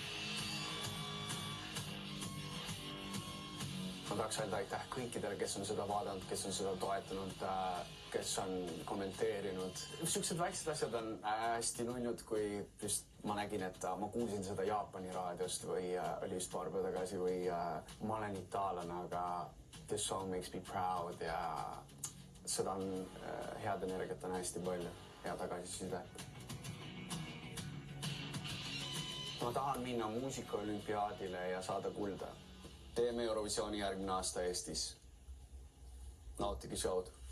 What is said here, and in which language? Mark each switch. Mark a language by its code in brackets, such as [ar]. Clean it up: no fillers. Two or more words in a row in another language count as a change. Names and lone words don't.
[et] Ma tahaks öelda aitäh kõikidele, kes on seda vaadanud, kes on seda toetanud, kes on kommenteerinud. Siuksed väiksed asjad on hästi nunnud, kui just ma nägin, et ma kuulsin seda Jaapani raadiost või oli just paar päeva tagasi või ma olen itaallane, aga [en] this song makes me proud [et] ja seda on head energiat on hästi palju ja tagasiside. Ma tahan minna muusikaolümpiaadile ja saada kulda. Teeme Eurovisiooni järgmine aasta Eestis. Nautige show'd.